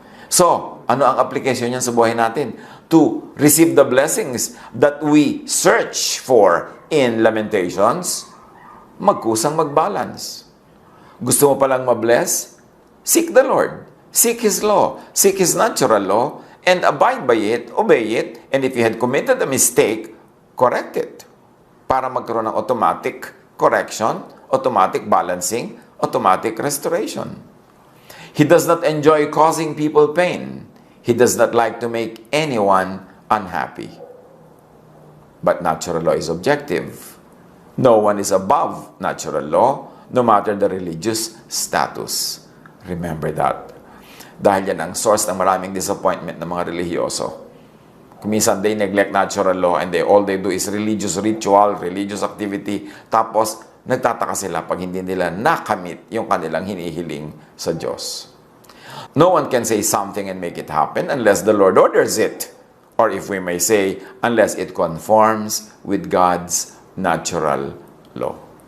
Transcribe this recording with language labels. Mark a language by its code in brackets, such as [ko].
[tl] So, ano ang application niyan sa buhay natin? [en] To receive the blessings that we search for in Lamentations, [tl] magkusang mag-balance. Gusto mo palang ma-bless? [en] Seek the Lord. Seek His law. Seek His natural law and abide by it, obey it, and if you had committed a mistake, correct it. [tl] Para magkaroon ng automatic correction, automatic balancing, automatic restoration. [en] He does not enjoy causing people pain. He does not like to make anyone unhappy. But natural law is objective. No one is above natural law, no matter the religious status. Remember that. [tl] Dahil yan ang source ng maraming disappointment ng mga relihiyoso. [en] Kuminsan, they neglect natural law and all they do is religious ritual, religious activity. [tl] Tapos, nagtataka sila pag hindi nila nakamit yung kanilang hinihiling sa Diyos. [en] No one can say something and make it happen unless the Lord orders it. Or if we may say, unless it conforms with God's natural law.